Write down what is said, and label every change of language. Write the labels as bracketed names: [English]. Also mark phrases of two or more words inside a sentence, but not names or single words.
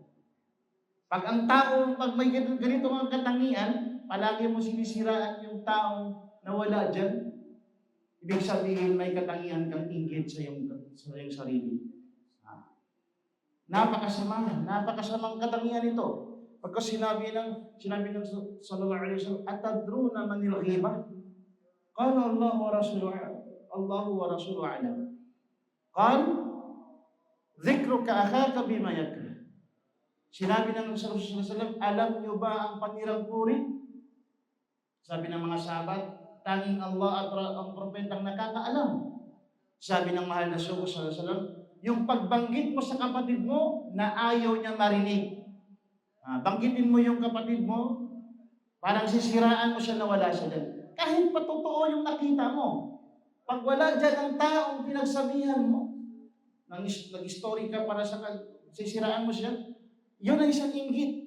[Filipino] Pag may ganito ang katangian, palagi mo sinisiraan yung taong nawala dyan, ibig sabihin may katangian kang inggit sa iyong sarili. Napakasamang katangian ito. Pagka sinabi ng [Arabic] صلى الله عليه وسلم أتدرون ما الغيبة? قال الله ورسوله أعلم. قال ذكرك أخاك بما يكره. [Filipino] Sinabi ng Rasulullah [Arabic] صلى الله عليه وسلم, [Filipino] alam niyo ba ang panirang puri? Sabi ng mga sahabat, tanging Allah at ang propetang nakakaalam. Sabi ng mahal na sugo [Arabic] صلى الله عليه وسلم, [Filipino] yung pagbanggit mo sa kapatid mo na ayaw niya marinig. Banggitin mo yung kapatid mo, parang sisiraan mo siya na wala siya dyan. Kahit patotoo yung nakita mo. Pag wala dyan ang taong pinagsabihan mo, nag-story ka para sa sisiraan mo siya, yun ay isang inggit.